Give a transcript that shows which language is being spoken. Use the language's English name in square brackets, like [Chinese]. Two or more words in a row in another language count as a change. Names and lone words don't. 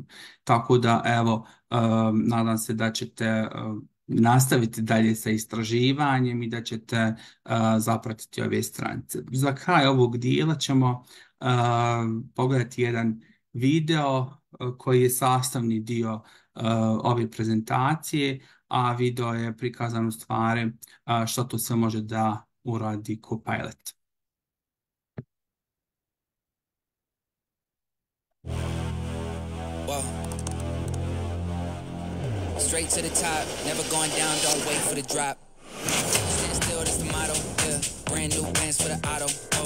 [Bosnian] Tako da, evo, nadam se da ćete nastaviti dalje sa istraživanjem i da ćete zapratiti ove stranice. Za kraj ovog dijela ćemo pogledati jedan video koji je sastavni dio ove prezentacije, a video je prikazan u stvari što to sve može da uradi Copilot. [English] Whoa. Straight to the top, never going down, don't wait for the drop. Stand still, that's the motto, yeah. Brand new bands for the auto, oh.